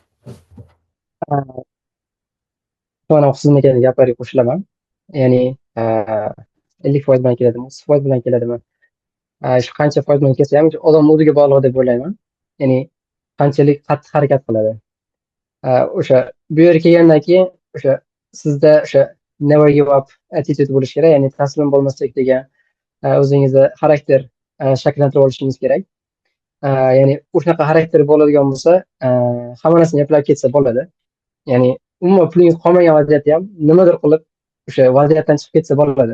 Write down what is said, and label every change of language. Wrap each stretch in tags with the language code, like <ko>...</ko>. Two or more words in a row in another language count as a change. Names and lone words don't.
<uz>Mana siznikiga gaplariga qo'shilaman. Ya'ni 50% bilan keladimi, 30% bilan keladimi? Shu qancha foiz bilan kelsa ham odam o'ziga bog'liq deb o'ylayman. Ya'ni qanchalik qattiq harakat qiladi. O'sha bu yerga kelgandan keyin o'sha sizda o'sha</uz> <en>never give up attitude</en> <uz>bo'lishi kerak, ya'ni taslim bo'lmaslik degan o'zingizda xarakter shakllantirib olishingiz kerak. Ya'ni o'shaqa xarakter bo'ladigan bo'lsa, hamma narsani eplab ketsa bo'ladi. Ya'ni umuman pulingiz qolmagan vaziyatda ham nimadir qilib o'sha vaziyatdan chiqib ketsa bo'ladi.</uz>